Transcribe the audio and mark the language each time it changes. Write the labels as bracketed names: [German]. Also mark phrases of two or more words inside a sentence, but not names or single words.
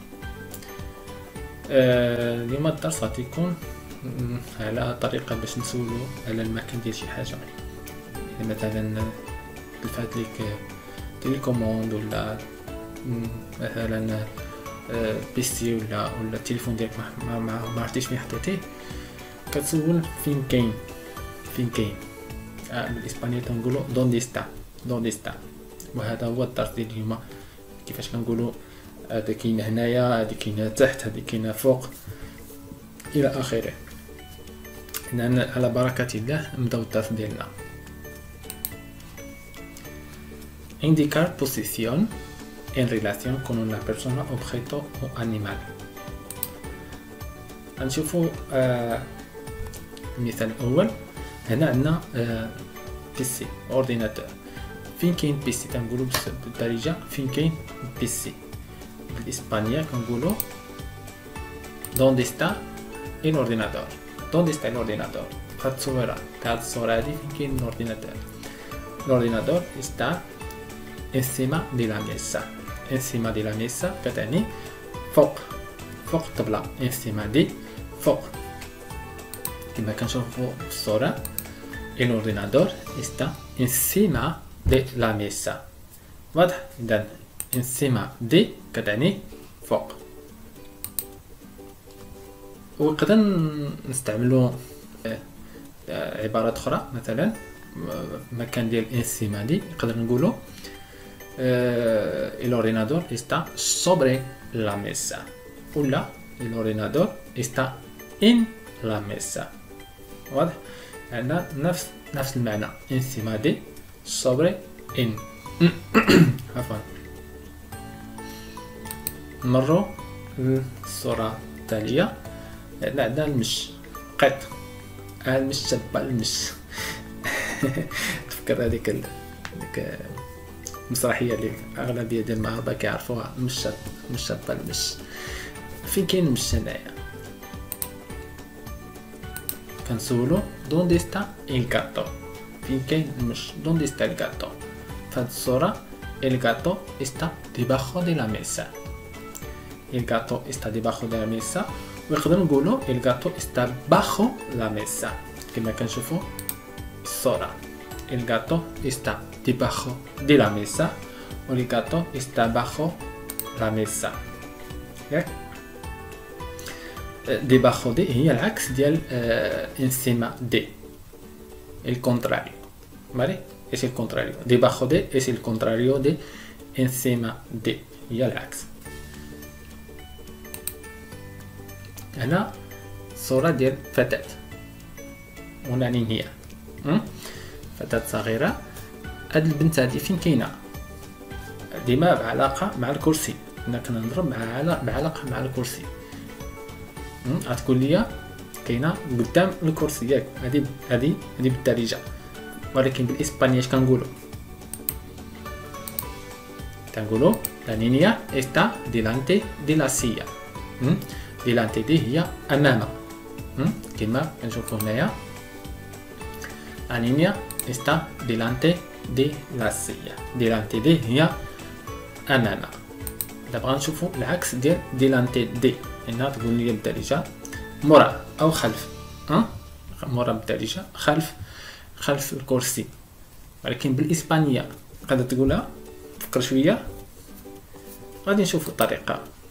[Arabic] اليوم الدرس غادي يكون على طريقة باش نسولو على المكان ديال شي حاجة، يعني مثلا تلفات ليك تيليكوموند ولا مثلا بيسي ولا التليفون ديالك ما عرفتيش فين حطيتيه، كتسول فين كاين بالاسبانية تنقولوا [Spanish] dónde está. [Arabic] وهذا هو الدرس ديال اليوم، كيفاش كنقولوا هذا كاين هنايا، هذه كاينه تحت، هذه كاينه فوق الى اخره. إذن على بركة الله نبداو الدرس ديالنا. [Spanish] Indicar posición en relación con una persona, objeto o animal. [Arabic] غنشوفوا المثال الأول. هنا عندنا بيسي اورديناتور. فين كاين بيسي؟ تنقولوا بالدارجة فين كاين بيسي. بالإسبانية كنقولوا [Spanish] donde está el ordenador. donde está el ordenador؟ [Arabic] هاد التصويرة تاع هاد الصورة هادي فين كاين الأورديناتور؟ [Spanish] الأورديناتور está encima de la mesa. encima de la mesa [Arabic] كتعني فوق الطبلة. [Spanish] encima de [Arabic] فوق، كما كنشوفو في الصورة. [Spanish] el ordenador está encima de la mesa. [Arabic] واضح؟ إذن [Spanish] encima de [Arabic] كتعني فوق. ونقدر نستعملو عبارات أخرى، مثلا مكان ديال [Spanish] encima de [Arabic] نقدر نقولو [Spanish] el ordenador está sobre la mesa، ولا el ordenador está en la mesa. [Arabic] واضح؟ عندنا نفس المعنى، [Spanish] encima de sobre en. [Arabic] عفوا. نمرو للصورة التالية. عندنا المش قط، المش شابة المش. تفكر هذيك المسرحية اللي أغلبية ديال المغاربة كيعرفوها، مش شابة المش. فين كاين المش هنايا؟ [Spanish] كنسولو dónde está el gato. [Arabic] فين كاين المش؟ [Spanish] dónde está el gato? [Arabic] فهاد الصورة [Spanish] el gato está debajo de la mesa. el gato está debajo de la mesa, [Arabic] ونقدر نقولو [Spanish] el gato está bajo la mesa. [Arabic] كما كنشوفو الصورة [Spanish] el gato está debajo de la mesa و el gato está bajo la mesa. ياك debajo de [Arabic] هي العكس ديال [Spanish] encima de، el contrario. vale، es el contrario. debajo de es el contrario de encima de، [Arabic] هي العكس. هنا صورة ديال فتاة، ونعني هي فتاة صغيرة. هاد البنت هادي فين كاينة؟ ديما بعلاقة مع الكرسي. هنا كنهضر بعلاقة مع الكرسي. غتقول لي كاينة قدام الكرسي، ياك؟ هادي بالدارجة، ولكن بالإسبانية اش كنقولو؟ [Spanish] كنقولو la niña está delante de la silla. delante de [Arabic] هي أمام، كما كنشوفو هنايا [Spanish] la niña está delante de la silla. delante de [Arabic] هي أمام. دابا غنشوفو العكس ديال [Spanish] delante de. [Arabic] هنا تقول لي بالدارجة مورا أو خلف. مورا بالدارجة خلف الكرسي، ولكن بالإسبانية قادر تقولها. فكر شوية، غادي نشوفو الطريقة.